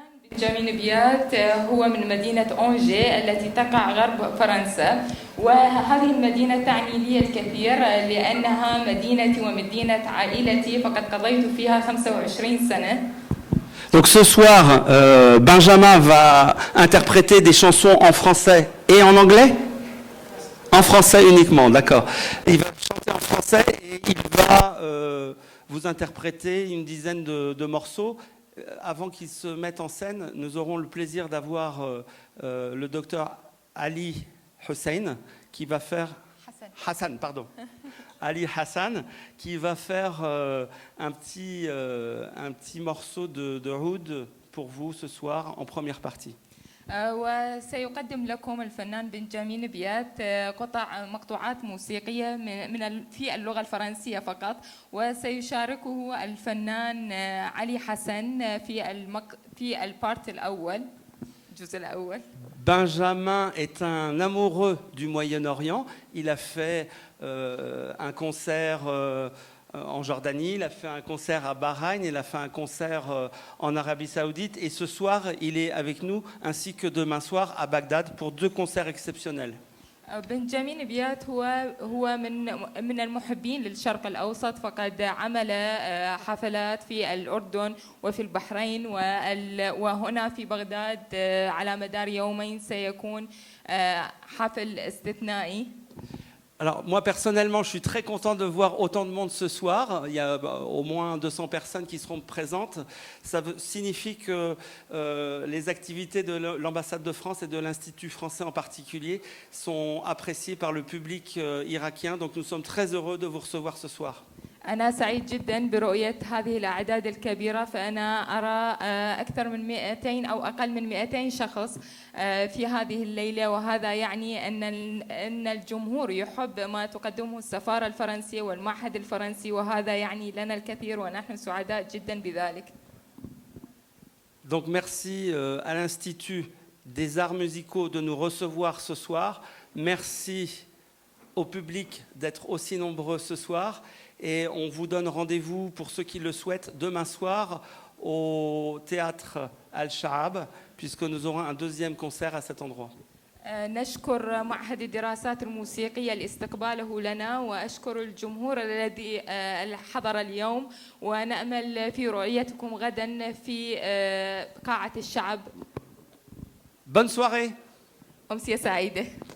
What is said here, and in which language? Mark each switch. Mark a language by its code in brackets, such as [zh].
[ar] بنجامين بيات هو من مدينة أونجي التي تقع غرب فرنسا، وهذه المدينة تعني لي الكثير لأنها مدينتي ومدينة عائلتي، فقد قضيت فيها 25 سنة. [fr] Donc ce soir, Benjamin va interpréter des chansons en français et en anglais. En français uniquement, d'accord. Il va chanter en français et il va vous interpréter une dizaine de morceaux. Avant qu'il se mette en scène, nous aurons le plaisir d'avoir le docteur Ali Hussein qui va faire... Hassan, pardon. Ali Hassan qui va faire un petit morceau de oud pour vous ce soir en première partie. [ar] وسيقدم لكم الفنان بنجامين بيات مقطوعات موسيقية في اللغة الفرنسية فقط، وسيشاركه الفنان علي حسن في البارت الأول، الجزء الأول. [fr] Benjamin est un amoureux du Moyen-Orient. Il a fait un concert en Jordanie, il a fait un concert à Bahreïn, il a fait un concert en Arabie Saoudite et ce soir il est avec nous ainsi que demain soir à Bagdad pour 2 concerts exceptionnels. [ar] بنجامين بيات هو من المحبين للشرق الأوسط، فقد عمل حفلات في الأردن وفي البحرين وهنا في بغداد على مدار يومين سيكون حفل استثنائي. [fr] Alors moi personnellement, je suis très content de voir autant de monde ce soir. Il y a au moins 200 personnes qui seront présentes. Ça signifie que les activités de l'ambassade de France et de l'Institut français en particulier sont appréciées par le public irakien. Donc nous sommes très heureux de vous recevoir ce soir. [ar] أنا سعيد جدا برؤية هذه الأعداد الكبيرة، فأنا أرى أكثر من 200 أو أقل من 200 شخص في هذه الليلة، وهذا يعني أن الجمهور يحب ما تقدمه السفارة الفرنسية والمعهد الفرنسي، وهذا يعني لنا الكثير ونحن سعداء جدا بذلك. [fr] Donc merci à l'Institut des Arts Musicaux de nous recevoir ce soir. Merci au public d'être aussi nombreux ce soir. Et on vous donne rendez-vous, pour ceux qui le souhaitent, demain soir au théâtre Al-Shaab, puisque nous aurons un deuxième concert à cet endroit. [ar] نشكر معهد الدراسات الموسيقية لاستقباله لنا، وأشكر الجمهور الذي حضر اليوم، ونأمل في رؤيتكم غدا في قاعة الشعب. [fr] Bonne soirée. [ar] أمسية سعيدة.